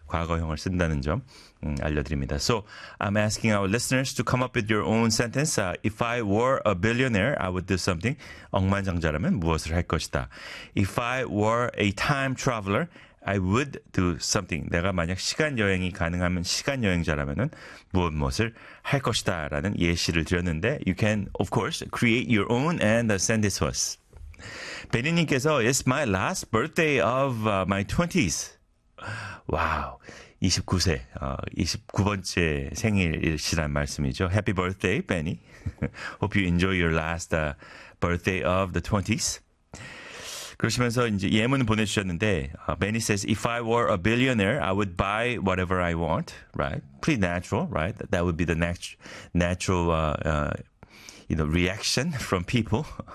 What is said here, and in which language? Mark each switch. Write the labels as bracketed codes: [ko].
[ko] 과거형을 쓴다는 점 알려드립니다. [en] So I'm asking our listeners to come up with your own sentence. If I were a billionaire, I would do something. [ko] 억만장자라면 무엇을 할 것이다. [en] If I were a time traveler, I would do something. [ko] 내가 만약 시간여행이 가능하면 시간여행자라면 무엇을 할 것이다 라는 예시를 드렸는데 [en] You can, of course, create your own and send it to us. 베니님께서 It's my last birthday of my 20s. [ko] 와우, 29세, 29번째 생일이시란 말씀이죠. [en] Happy birthday, Benny. Hope you enjoy your last birthday of the 20s. [ko] 그러시면서 이제 예문 보내주셨는데, [en] Benny says, If I were a billionaire, I would buy whatever I want, right? Pretty natural, right? That would be the natural reaction from people.